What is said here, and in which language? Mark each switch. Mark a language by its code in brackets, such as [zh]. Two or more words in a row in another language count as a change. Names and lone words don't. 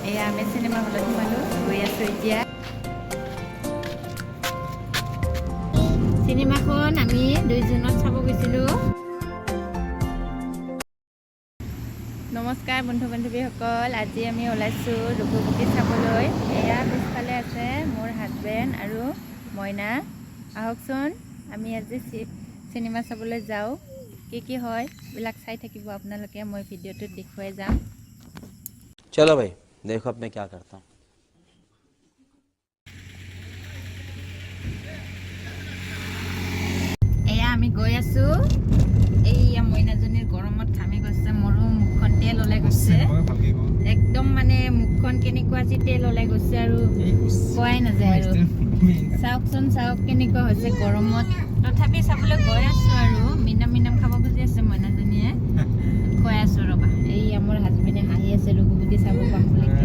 [as] এয়া আমি চিনেমা হলত সোমালোঁ গৈ আছোঁ এতিয়া চিনেমাখন আমি 2 জুনত চাব গৈছিলোঁ নমস্কাৰ বন্ধু বান্ধৱীসকল আজি আমি ওলাইছোঁ ৰঘুপতি চাবলৈ এয়া পিছফালে আছে মোৰ হাজবেণ্ড আৰু মইনা আহকচোন আমি আজি চিনেমা চাবলৈ যাওঁ কি হয় বিলাক চাই থাকিব আপোনালোকে মই ভিডিঅ'টো দেখুৱাই যাম [hi] चलो भाई देखो अब मैं क्या करता हूँ [as] এয়া আমি গৈ আছো এইয়া মইনাজনীৰ গৰমত ঘামি গৈছে মোৰো মুখখন তেল ওলাই গৈছে একদম মানে মুখখন কেনেকুৱা আজি তেল ওলাই গৈছে আৰু কোৱাই নাযায় আৰু চাওকচোন চাওক কেনেকুৱা হৈছে গৰমত তথাপি চাবলৈ গৈ আছো আৰু মিনাম খাব খুজি আছে মইনাজনীয়ে খুৱাই আছো ৰবা এই আমাৰ হাজবেণ্ডে হাঁহি আছে ৰঘুপতি চাব পাম বুলি